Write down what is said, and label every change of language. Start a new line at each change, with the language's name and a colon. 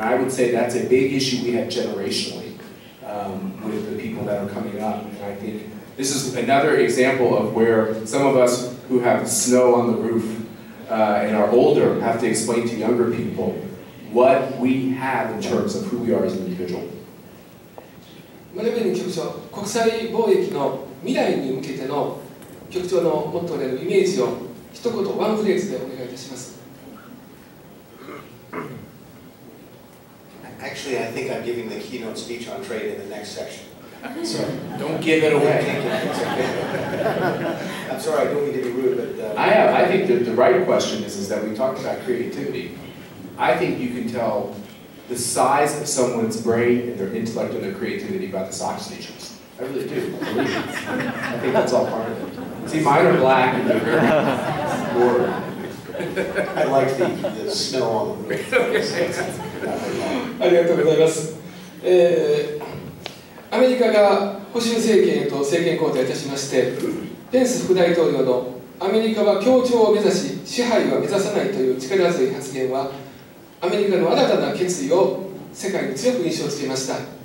English: And I would say that's a big issue we have generationally with the people that are coming up. And I think this is another example of where some of us who have snow on the roof and are older have to explain to younger people what we have in terms of who we are as an individual.
Japanese: マレベニ局長、国際貿易の未来に向けての局長のモットーであるイメージを一言ワンフレーズでお願いいたします。
English: Actually, I think I'm giving the keynote speech on trade in the next section. So don't give it away. I'm sorry, I don't mean to be rude, but I think that the right question is that we talked about creativity. I think you can tell the size of someone's brain and their intellect and their creativity about the sock stations. I really do. I believe it. I think that's all part of it. See, mine are black and they're very I like the snow on the roof.
Japanese: ありがとうございます。アメリカが保守政権へと政権交代いたしまして、ペンス副大統領のアメリカは協調を目指し、支配は目指さないという力強い発言は、アメリカの新たな決意を世界に強く印象付けました。